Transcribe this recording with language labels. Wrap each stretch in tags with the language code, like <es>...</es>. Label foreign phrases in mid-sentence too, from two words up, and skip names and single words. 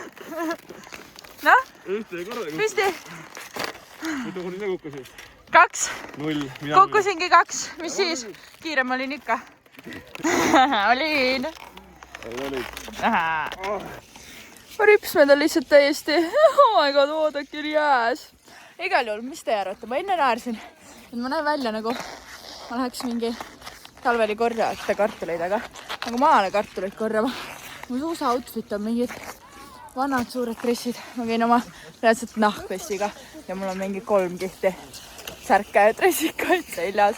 <et>Ühte ja korraga. Püsti. Mitu korda ise kukkusid? 2. 0. Kukkusingi 2. Mis siis? Kiirem olin ikka. Olin. Ripsmed on lihtsalt täiesti.</et> <en>Oh my god,</en> <et>oodake oli jääs. Igal juhul, mis te arvate? Ma enne naersin. Et ma näen välja nagu ma läheks mingi talveli korjata kartuleid, aga nagu maale kartuleid korjama. Mu suusa outfit on mingid vanad suured dressid. Ma käin oma reaalselt nahkvestiga ja mul on mingi 3 kihti särke ja dressikaid seljas.</et>